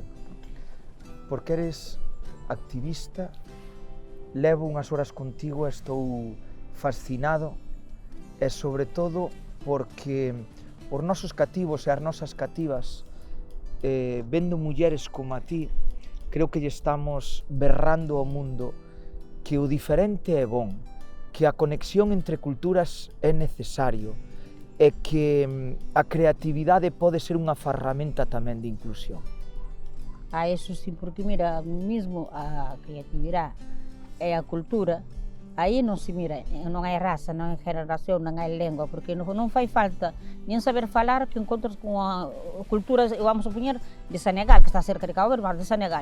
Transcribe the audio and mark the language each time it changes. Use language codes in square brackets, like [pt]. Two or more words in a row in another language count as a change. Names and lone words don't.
[gl] Porque eres activista, levo unhas horas contigo e estou fascinado, e sobre todo porque os nosos cativos e as nosas cativas, vendo mulleres como a ti, creo que lle estamos berrando ao mundo que o diferente é bon, que a conexión entre culturas é necesario e que a creatividade pode ser unha ferramenta tamén de inclusión. [pt] Isso sim, porque mira, mesmo a criatividade e a cultura, aí não se mira, não é raça, não é geração, não é língua, porque não faz falta nem saber falar que encontras com a cultura, vamos supor, de Senegal, que está cerca de Cabo Verde, mas de Senegal.